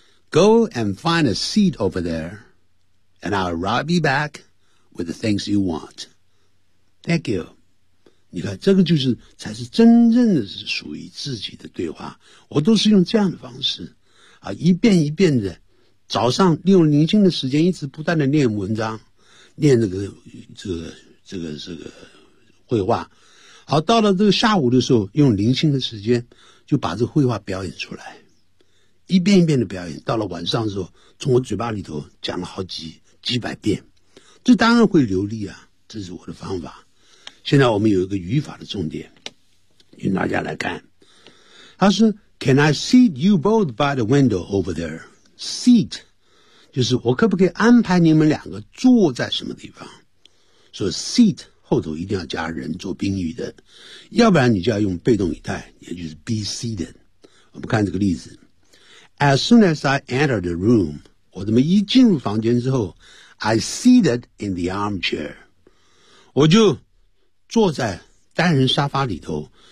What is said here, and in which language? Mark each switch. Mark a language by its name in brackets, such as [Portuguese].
[English] Go and find a seat over there, and I'll ride you back with the things you want. Thank you. [Chinese] 你看，这个就是才是真正的属于自己的对话。我都是用这样的方式啊，一遍一遍的，早上利用宁静的时间，一直不断的念文章，念这个绘画。好，到了这个下午的时候，用零星的时间就把这个绘画表演出来，一遍一遍的表演。到了晚上的时候，从我嘴巴里头讲了好几百遍，这当然会流利啊，这是我的方法。现在我们有一个语法的重点，请大家来看。他说 [English] ：“Can I seat you both by the window over there? [Chinese] Seat 就是我可不可以安排你们两个坐在什么地方？所以 seat。” 后头一定要加人做宾语的，要不然你就要用被动语态，也就是 be seated。我们看这个例子。 [English] As soon as I entered the room， [Chinese] 我怎么一进入房间之后， [English] I seated in the armchair， [Chinese] 我就坐在单人沙发里头。